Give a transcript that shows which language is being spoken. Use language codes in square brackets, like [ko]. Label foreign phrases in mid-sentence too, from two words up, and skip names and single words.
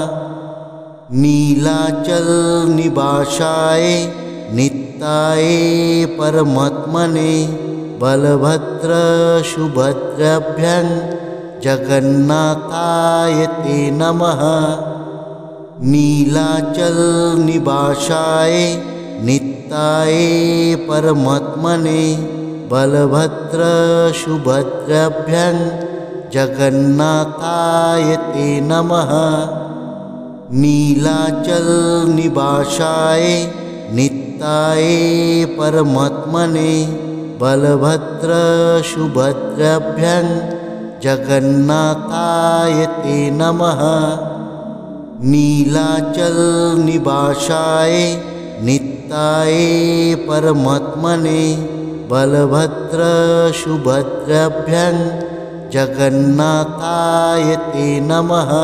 [sa] নীলাচল নিবাসায় নিত্যায় পরমাত্মনে বলভদ্র সুভদ্রাভ্যাং জগন্নাথায় তে নমঃ। নীলাচল নিবাসায় নিত্যায় পরমাত্মনে বলভদ্র সুভদ্রাভ্যাং জগন্নাথায় তে নমঃ। नीलाचल निवासाय नित्याय परमात्मने बलभद्र सुभद्राभ्यां जगन्नाथाय ते नमः। नीलाचल निवासाय नित्याय परमात्मने बलभद्र सुभद्राभ्यां जगन्नाथाय ते नमः।